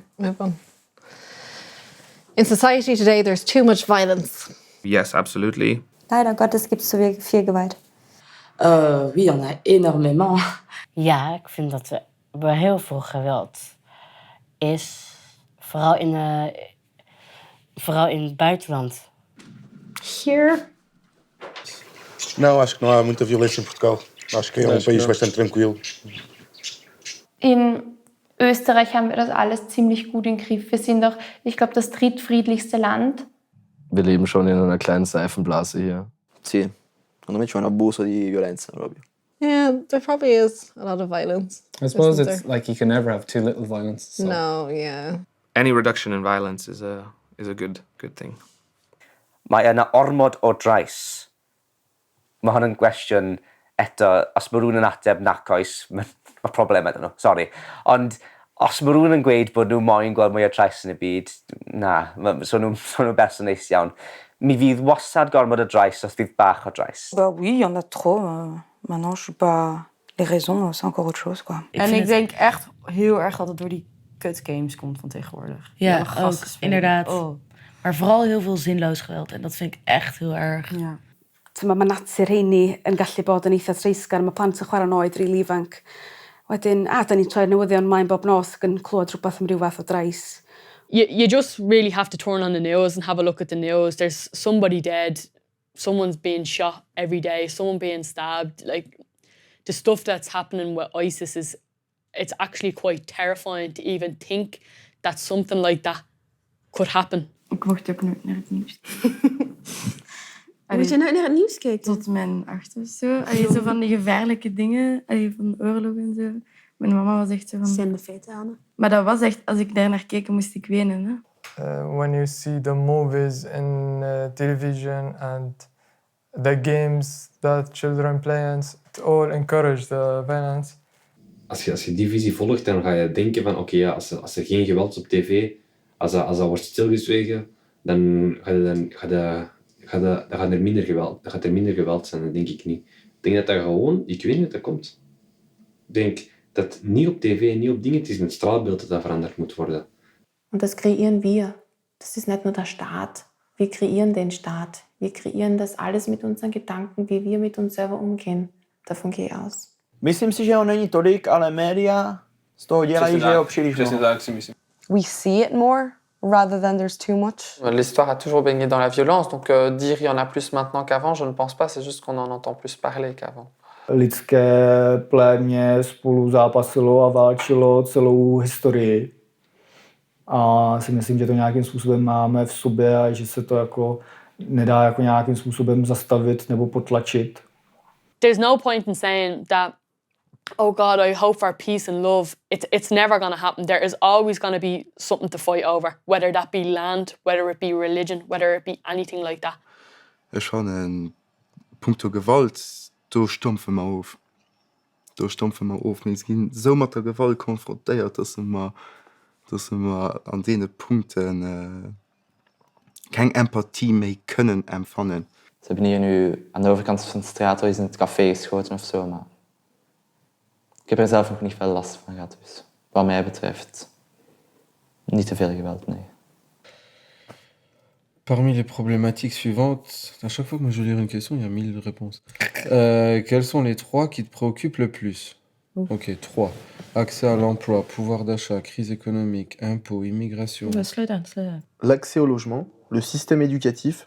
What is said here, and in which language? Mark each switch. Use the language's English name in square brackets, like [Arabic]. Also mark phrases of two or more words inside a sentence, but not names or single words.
[English] happen. In society today, there's too much violence. Yes, absolutely. [German] Leider Gottes gibt es [Dutch] zo veel geweld. [French] Oui, il y en a énormément. [Dutch] Ja, ik vind dat er heel veel geweld is. Vooral in het buitenland. [English] Here? [Portuguese] Não, acho que não há muita violência em Portugal. Acho que é país bastante tranquilo. [German] In Österreich haben wir das alles ziemlich gut im Griff. Wir sind doch, ich glaube, das drittfriedlichste Land. Wir leben schon in einer kleinen Seifenblase hier. [Italian] Sì, secondo me c'è un abuso di violenza proprio. [English] Yeah, there probably is a lot of violence. I suppose it's like you can never have too little violence. So. No, yeah. Any reduction in violence is a good thing. [Welsh] Mae yna ormod o drais. Mae hwn yn gwestiwn eto, os mae rhywun yn ateb nac oes, mae problem ydyn nhw, sori. Ond os mae rhywun yn gweud bod nhw moyn gweld mwy o drais yn y byd, na, so nhw'n berson neis iawn. Mi fydd wastad gormod o drais os fydd bach o drais. [French] Bah oui, il y en a trop. Maintenant, je sais pas... Les raisons, c'est encore autre chose, quoi. [Dutch] En ik denk echt heel erg dat het door die kutgames komt van tegenwoordig. Ja, ook, inderdaad. Oh. Maar vooral heel veel zinloos geweld. En dat vind ik echt heel erg. Ja. [Welsh] Mae natur rheini yn gallu bod yn eitha treisgar. Mae plant yn chwarae'n oed rili ifanc. Wedyn, da ni'n troi'r newyddion maen bob nos ac yn clywed rhywbeth am ryw fath o drais. [English] You just really have to turn on the news and have a look at the news. There's somebody dead. Someone's being shot every day. Someone being stabbed. Like, the stuff that's happening with ISIS it's actually quite terrifying to even think that something like that could happen. [Dutch] Ik mocht ook nooit naar het nieuws. Moet je nooit naar het nieuws kijken? Tot mijn 8 of zo. Zo van die gevaarlijke dingen. Van oorlog en zo. Mijn mama was echt zo van... Zijn de feiten aan. Maar dat was echt... Als ik daar naar keek, moest ik wenen. Hè. [English] When you see the movies in television and the games that children play, it all encourage the violence. [Dutch] Als je die visie volgt, dan ga je denken van oké, als er geen geweld is op tv, als dat wordt stilgezwegen, dan gaat er minder geweld zijn. Dat denk ik niet. Ik denk dat dat gewoon, ik weet niet dat dat komt. Ik denk dat niet op tv, niet op dingen, het is een straalbeeld dat veranderd moet worden. [German] Und das kreieren wir. Das ist nicht nur der Staat. Wir kreieren den Staat. Wir kreieren das alles mit unseren Gedanken, wie wir mit uns selber umgehen. Davon gehe ich aus. [Czech] Myslím si, že ho není tolik, ale média z toho dělají, že ho příliš Přesně mnoho. tak si myslím. [English] We see it more rather than there's too much. [French] L'histoire a toujours baigné dans la violence, donc dire il y en a plus maintenant qu'avant, je ne pense pas, c'est juste qu'on en entend plus parler qu'avant. [Czech] Lidské plémě spolu zápasilo a válčilo celou historii. A si myslím, že to nějakým způsobem máme v sobě a že se to jako nedá jako nějakým způsobem zastavit nebo potlačit. [English] There's no point in saying that, oh God, I hope for peace and love. It's never going to happen. There is always going to be something to fight over, whether that be land, whether it be religion, whether it be anything like that. [German] Es schon ein Punkt der Gewalt, da stumpfen wir auf. Da stumpfen wir auf. Wir sind so mit der Gewalt konfrontiert, dass wir an diesen Punkten keine Empathie mehr können empfangen. [Dutch] Ze hebben hier nu aan de overkant van de straat in het café geschoten of zo, maar ik heb er zelf nog niet veel last van gehad. Dus wat mij betreft, niet te veel geweld, nee. [French] Parmi les problématiques suivantes, à chaque fois que moi je lis une question, il y a 1000 réponses. Quelles sont les 3 qui te préoccupent le plus? Ok, 3. Accès à l'emploi, pouvoir d'achat, crise économique, impôts, immigration. [English] Slow down. [French] L'accès au logement, le système éducatif.